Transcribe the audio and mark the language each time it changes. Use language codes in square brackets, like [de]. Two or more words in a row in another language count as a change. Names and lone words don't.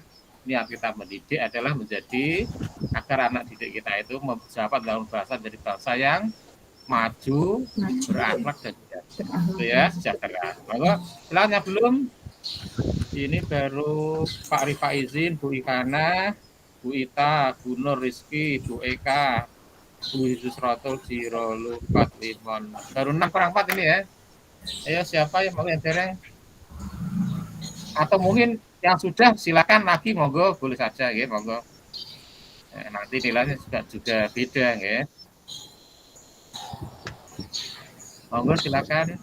[id] Niat kita mendidik adalah menjadi agar anak didik kita itu menjabat dalam bahasa dari bangsa yang maju, berakhlak dan sejahtera. Ya, sejahtera. Maka silahkan belum. Ini baru Pak Rifa izin, Bu Ikana, Bu Ita, Bu Nur Rizky, Bu Eka, Yusratul Jirolu 45. Baru 6 kurang 4 ini ya. Ayo siapa yang mau dereng? Atau mungkin yang sudah silakan lagi monggo boleh saja ya monggo. Nanti nilainya juga beda ya. Monggo silakan.